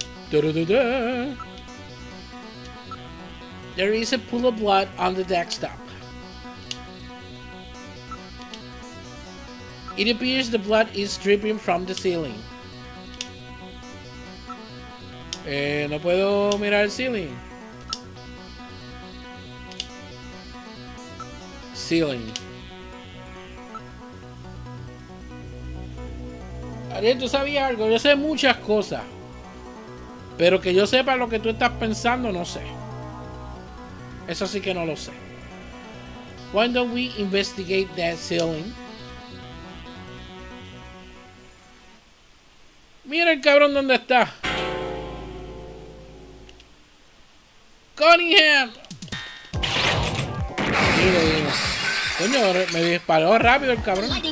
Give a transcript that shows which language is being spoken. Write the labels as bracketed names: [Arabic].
[English] Da-da-da-da. There is a pool of blood on the desktop. It appears the blood is dripping from the ceiling. [Spanish] No puedo mirar el ceiling. [English] Ceiling. [Spanish] Ariel, ¿tú sabías algo? Yo sé muchas cosas. Pero que yo sepa lo que tú estás pensando, no sé. Eso sí que no lo sé. [English] Why don't we investigate that ceiling? [Spanish] Mira el cabrón donde está. Cunningham. Mira, coño, me disparó rápido el cabrón.